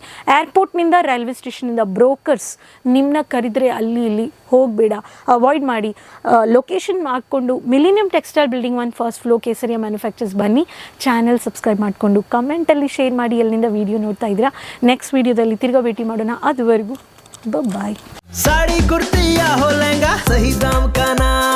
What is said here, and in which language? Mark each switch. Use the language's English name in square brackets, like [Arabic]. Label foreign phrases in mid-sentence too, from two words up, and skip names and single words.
[Kannada] ಏರ್ಪೋರ್ಟ್ನಿಂದ ರೈಲ್ವೆ ಸ್ಟೇಷನಿಂದ ಬ್ರೋಕರ್ಸ್ ನಿಮ್ಮನ್ನ ಕರೆದ್ರೆ ಅಲ್ಲಿ ಇಲ್ಲಿ ಹೋಗಬೇಡ, ಅವಾಯ್ಡ್ ಮಾಡಿ. ಲೊಕೇಶನ್ ಮಾಡಿಕೊಂಡು ಮಿಲಿನಿಯಂ ಟೆಕ್ಸ್ಟೈಲ್ ಬಿಲ್ಡಿಂಗ್ 1 [English] first floor [Kannada] ಕೇಸರಿಯ ಮ್ಯಾನುಫ್ಯಾಕ್ಚರ್ಸ್ ಬನ್ನಿ. [English] channel subscribe [Kannada] ಮಾಡಿಕೊಂಡು ಕಮೆಂಟಲ್ಲಿ ಶೇರ್ ಮಾಡಿ ಎಲ್ಲಿಂದ ವೀಡಿಯೋ ನೋಡ್ತಾ ಇದ್ದೀರಾ. ನೆಕ್ಸ್ಟ್ ವೀಡಿಯೋದಲ್ಲಿ ತಿರ್ಗಾ ಭೇಟಿ ಮಾಡೋಣ. ಅದುವರೆಗೂ ಬಾಯ್. [Hindi] साड़ी कुर्ती या हो लहंगा, सही दाम का ना